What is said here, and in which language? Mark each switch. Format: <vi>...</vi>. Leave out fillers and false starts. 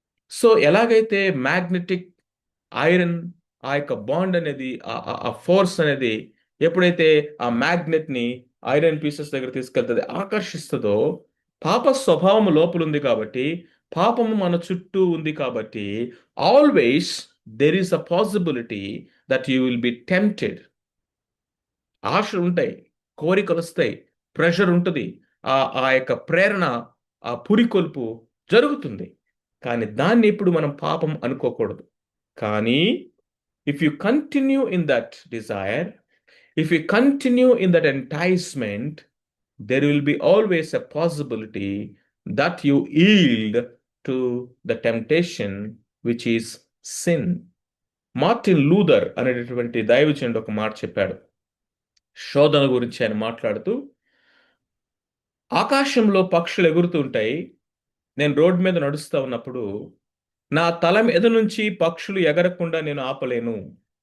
<te>So ఎలాగైతే magnetic iron ఆ యొక్క బాండ్ అనేది ఆ ఫోర్స్ అనేది ఎప్పుడైతే ఆ మ్యాగ్నెట్ ని ఐరన్ పీసెస్ దగ్గర తీసుకెళ్తుంది ఆకర్షిస్తుందో, పాప స్వభావం లోపల ఉంది కాబట్టి, పాపము మన చుట్టూ ఉంది కాబట్టి,</te> <en>Always there is a possibility that you will be tempted.</en> <te>ఆశలు ఉంటాయి, కోరికలు వస్తాయి, ప్రెషర్ ఉంటుంది, ఆ ఆ యొక్క ప్రేరణ, ఆ పురికొల్పు జరుగుతుంది. కానీ దాన్ని ఇప్పుడు మనం పాపం అనుకోకూడదు.</te> <en>కానీ if you continue in that desire, if you continue in that enticement, there will be always a possibility that you yield to the temptation which is sin.</en> <te>Martin Luther అనేటటువంటి దైవజనుడు ఒక మాట చెప్పాడు. శోధన గురించి ఆయన మాట్లాడుతూ, ఆకాశంలో పక్షులు ఎగురుతూ ఉంటాయి. నేను రోడ్డు మీద నడుస్తా ఉన్నప్పుడు నా తల మీద నుంచి పక్షులు ఎగరకుండా నేను ఆపలేను.</te>